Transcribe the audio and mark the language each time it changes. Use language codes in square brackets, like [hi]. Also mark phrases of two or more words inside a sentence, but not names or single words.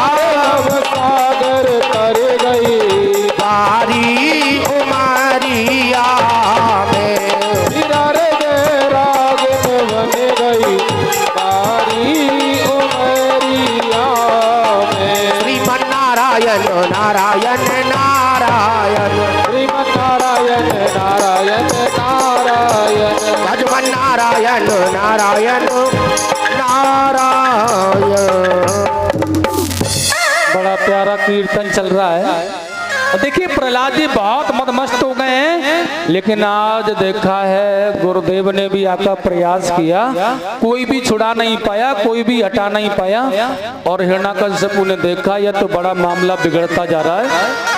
[hi] भव सागर तर गई, बारी उमरिया में। हीरा रे मेरा दिन बन गई, सारी उमरिया में। श्रीमन नारायण नारायण नारायण, श्रीमन नारायण नारायण नारायण, भजमन नारायण नारायण नारायण। बड़ा प्यारा कीर्तन चल रहा है। और देखिए प्रहलाद जी बहुत मदमस्त हो गए हैं, लेकिन आज देखा है गुरुदेव ने भी आका प्रयास किया, कोई भी छुड़ा नहीं पाया, कोई भी हटा नहीं पाया। और हिरण्याकश्यपु ने देखा यह तो बड़ा मामला बिगड़ता जा रहा है।